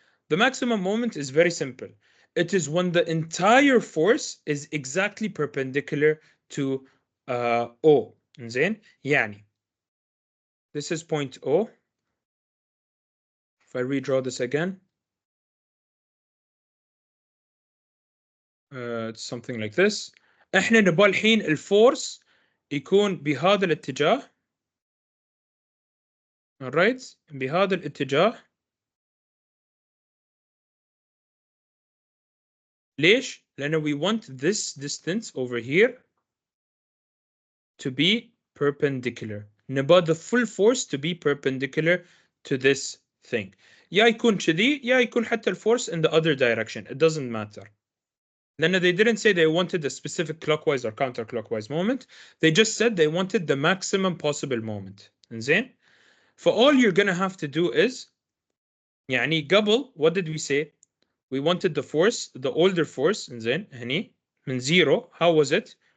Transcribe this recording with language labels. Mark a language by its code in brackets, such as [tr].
[en] The maximum moment is very simple. It is when the entire force is exactly perpendicular to O. [ar] زين؟ يعني [en] this is point O. If I redraw this again, it's something like this. [ar] احنا نبغى الحين الفورس يكون بهذا الاتجاه. [en] Alright? [ar] بهذا الاتجاه. ليش؟ لأنه [en] we want this distance over here to be perpendicular. [ar] نبغى [en] the full force to be perpendicular to this thing. [ar] يا يكون كذي يا يكون حتى الفورس [en] in the other direction. It doesn't matter. [ar] لأن [en] they didn't say they wanted a specific clockwise or counterclockwise moment. They just said they wanted the maximum possible moment. [ar] إنزين؟ [en] For all you're gonna have to do is [ar] يعني قبل [en] what did we say? we wanted the force, the older force, [ar] إنزين هني من [en] 0. How was it?